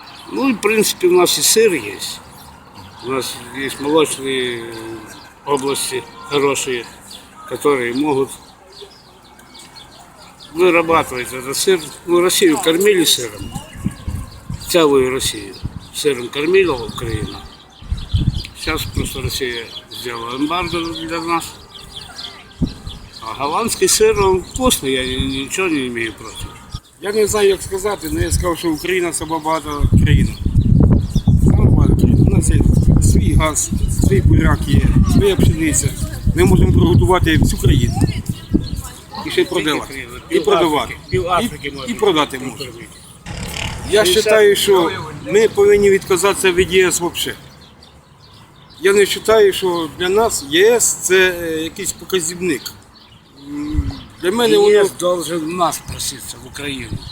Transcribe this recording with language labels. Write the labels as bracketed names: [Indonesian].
[Russian] Ну и в принципе у нас и сыр есть. У нас есть молочные области хорошие, которые могут вырабатывать этот сыр. Ну, Россию кормили сыром, целую Россию сыром кормила Украина. Сейчас просто Россия сделала эмбарго для нас. А голландский сыр, он вкусный, я ничего не имею против. [Ukrainian] Я не знаю, як сказати, але я сказав, що Україна – це багата країна. Саме багата країна. У нас є свій газ, свій буряк є, своя пшениця. Ми можемо приготувати всю країну. І ще й продавати. І продавати. І продати можемо. Я вважаю, що ми повинні відказатися від ЄС взагалі. Я не вважаю, що для нас ЄС – це якийсь показівник. Для мене [Russian] ЕС должен нас проситься в Украину.